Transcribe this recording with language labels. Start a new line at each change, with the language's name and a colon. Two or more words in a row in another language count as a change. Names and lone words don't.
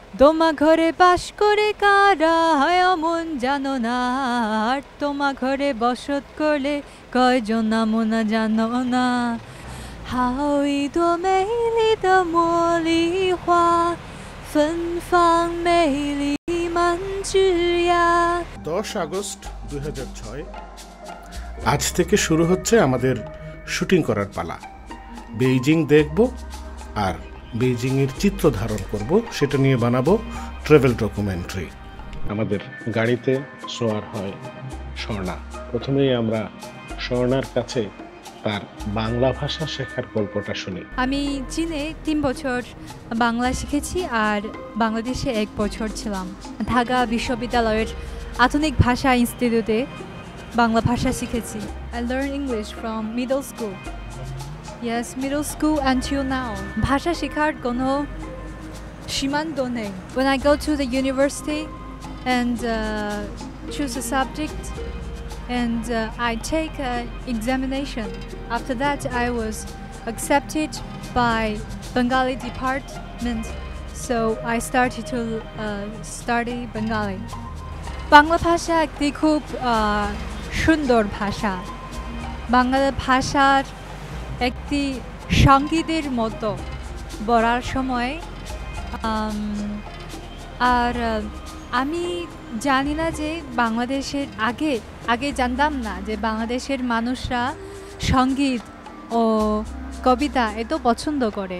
Bangla: তোমা ঘরে বাস করে কারা হয় অমন জানো না, আর তোমা ঘরে বসত করলে কয়জন মনা জানো না।
Chinese: 好一朵美丽的茉莉花，芬芳美丽满枝桠。
Bangla: 10 আগস্ট 2006 আজ থেকে শুরু হচ্ছে আমাদের শুটিং করার পালা। বেইজিং দেখব আর বেইজিংয়ের চিত্র ধারণ করব, সেটা নিয়ে বানাবো
English: travel documentary.
Bangla: আমাদের গাড়িতে সোয়ার হয় স্বর্ণা। প্রথমেই আমরা স্বর্ণার কাছে তার বাংলা ভাষা শেখার গল্পটা শুনি। আমি চীনে 3 বছর বাংলা শিখেছি আর বাংলাদেশে 1 বছর ছিলাম। ঢাকা বিশ্ববিদ্যালয়ের আধুনিক ভাষা ইনস্টিটিউটে বাংলা ভাষা শিখেছি।
English: I learned English from middle school. Yes, middle school until now.
Bangla: ভাষা শেখার কোনো সীমান্ত নেই।
English: When I go to the university and choose a subject and I take an examination. After that, I was accepted by Bengali department, so I started to study Bengali.
Bangla: বাংলা ভাষা একটি খুব সুন্দর ভাষা। বাংলা ভাষার একটি সঙ্গীতের মতো বলার সময়, আর আমি জানি না যে বাংলাদেশের আগে জানতাম না যে বাংলাদেশের মানুষরা সঙ্গীত ও কবিতা এত পছন্দ করে।